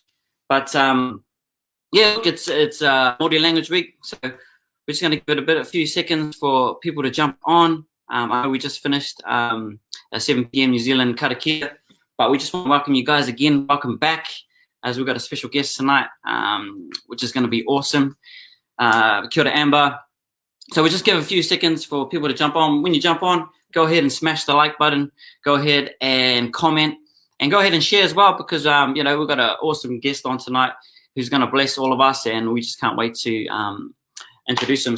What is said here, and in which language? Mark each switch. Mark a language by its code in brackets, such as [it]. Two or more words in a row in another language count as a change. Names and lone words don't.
[en] But yeah, look, it's Māori Language Week. So we're just going to give it a few seconds for people to jump on. I know we just finished at 7 p.m. New Zealand karakia. But we just want to welcome you guys again. Welcome back, as we've got a special guest tonight, which is going to be awesome. [mi] Kia ora, Amber. [en] So we just give a few seconds for people to jump on. When you jump on, go ahead and smash the like button. Go ahead and comment. And go ahead and share as well, because, we've got an awesome guest on tonight who's going to bless all of us, and we just can't wait to introduce him.